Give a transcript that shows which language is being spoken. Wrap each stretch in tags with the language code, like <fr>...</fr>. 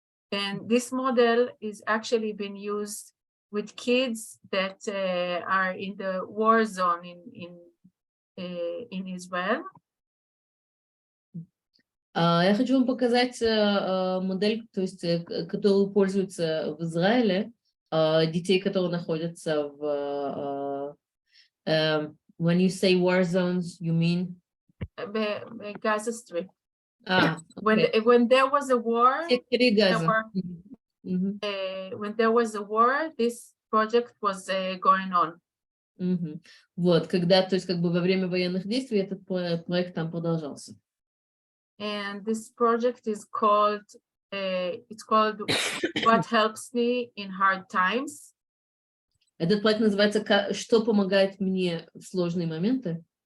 <en>And this model is actually been used with kids that are in the war zone in Israel.</en> <ru>Я хочу вам показать модель, то есть, которую пользуются в Израиле, детей, которые находятся в...</ru> <en>when you say war zones, you mean? Gaza Strip. Okay. When there was a war,</en> <ru>Секторе Газа.</ru> <en>when there was a war, this project was going on.</en> <ru>Вот, когда, то есть, как бы во время военных действий этот проект там продолжался.</ru> <en>And this project is called, it's called What Helps Me in Hard Times.</en> <ru>Этот проект называется «Что помогает мне в сложные моменты?»</ru>